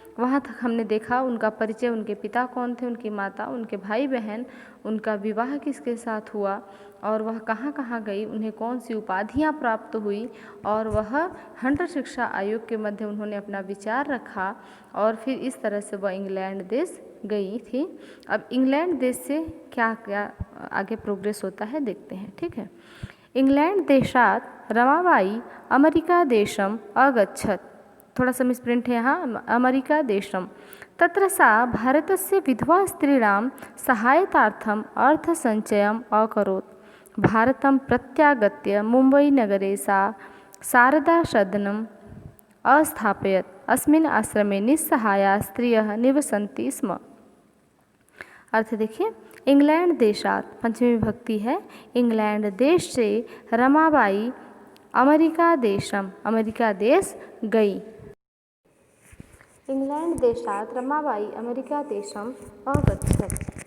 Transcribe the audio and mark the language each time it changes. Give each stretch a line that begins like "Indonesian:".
Hindi: वहाँ तक हमने देखा उनका परिचय, उनके पिता कौन थे, उनकी माता, उनके भाई बहन, उनका विवाह किसके साथ हुआ और वह कहाँ कहाँ गई, उन्हें कौन सी उपाधियाँ प्राप्त हुई और वह हंटर शिक्षा आयोग के मध्य उन्होंने अपना विचार रखा और फिर इस तरह से वह इंग्लैंड देश गई थी। अब इंग्लैंड देश से क्या क्या आगे प्रोग्रेस होता है देखते हैं, ठीक है।
Sanskrit: इंग्लैंड देशात रमाबाई अमेरिका देशम अगच्छत।
Hindi: थोड़ा सा मिसप्रिंट है यहाँ, अमेरिका देशम।
Sanskrit: तत्र सा भारतस्य विधवा स्त्रीणां सहायतार्थम् अर्थसञ्चयम् अकरोत्। भारतं प्रत्यागत्य मुम्बईनगरे सा शारदासदनम् अस्थापयत्। अस्मिन् आश्रमे निस्सहायाः स्त्रियः निवसन्ति स्म।
Hindi: अर्थ देखिए,
Sanskrit: इंग्लैंड देशात,
Hindi: पंचमी विभक्ति है, इंग्लैंड देश से
Sanskrit: रमाबाई अमेरिका देशम,
Hindi: अमेरिका देश गई।
Sanskrit: इंग्लैंड देशात रमाबाई अमेरिका देशम अगच्छत।